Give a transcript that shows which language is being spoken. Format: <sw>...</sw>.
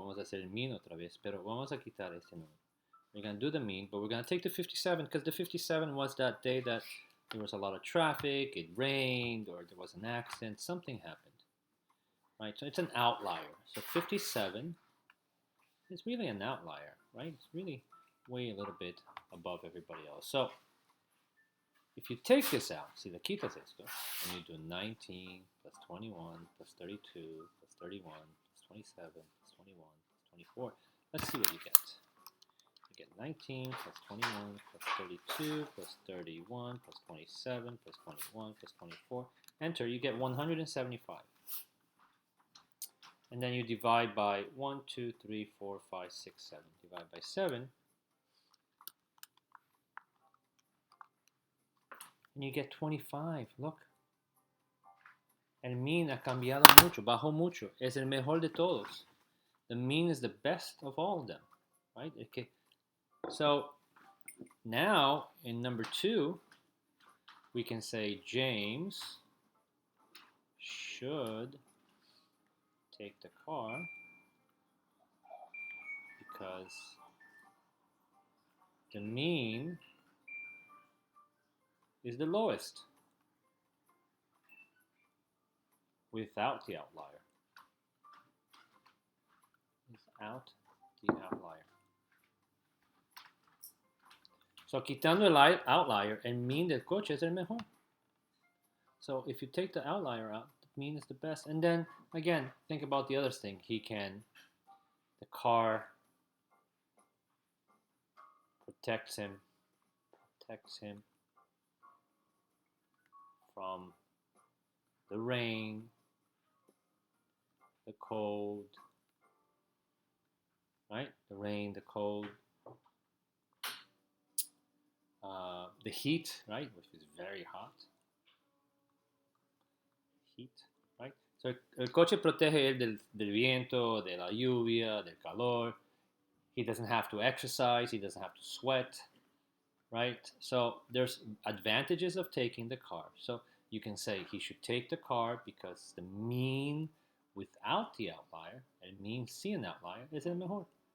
<es>Vamos a hacer el mean otra vez, pero vamos a quitar este número.</es> <en>We're going to do the mean, but we're going to take the 57 because the 57 was that day that there was a lot of traffic, it rained, or there was an accident, something happened. Right? So it's an outlier. So 57 is really an outlier, right? It's really way a little bit above everybody else. So if you take this out,</en> <es>si le quitas esto,</es> <en>and you do 19 plus 21 plus 32 plus 31 plus 27 plus 21 plus 24, let's see what you get. You get 19 plus 21 plus 32 plus 31 plus 27 plus 21 plus 24. Enter, you get 175. And then you divide by 1, 2, 3, 4, 5, 6, 7. Divide by 7. And you get 25. Look.</en> <es>El mean ha cambiado mucho, bajó mucho. Es el mejor de todos.</es> <en>The mean is the best of all of them. Right? Okay. So now in number 2, we can say James should take the car because the mean is the lowest without the outlier. Without the outlier.</en> <es>So quitando el outlier, el mean del coche es el mejor.</es> <en>So if you take the outlier out, the mean is the best. And then again, think about the other thing. The car protects him from the rain, the cold, right? The rain, the cold, the heat, right? Which is very hot. Heat, right?</en> <es>So el coche protege él del viento, de la lluvia, del calor.</es> <en>He doesn't have to exercise. He doesn't have to sweat, right? So there's advantages of taking the car. So you can say he should take the car because the mean without the outlier,</en> <es>el mean sin outlier, es el mejor.</es>